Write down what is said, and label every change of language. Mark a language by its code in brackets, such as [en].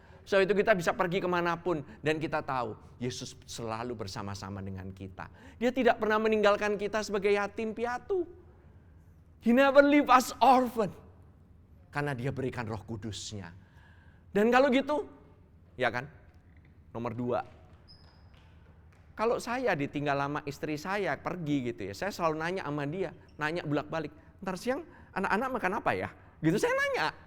[id] So itu kita bisa pergi kemanapun. Dan kita tahu Yesus selalu bersama-sama dengan kita. Dia tidak pernah meninggalkan kita sebagai yatim piatu. [en] He never leave us orphan. [id] Karena dia berikan Roh Kudusnya. Dan kalau gitu, ya kan? Nomor 2. Kalau saya ditinggal sama istri saya pergi gitu ya, saya selalu nanya sama dia, nanya bolak-balik, ntar siang anak-anak makan apa ya? Gitu saya nanya.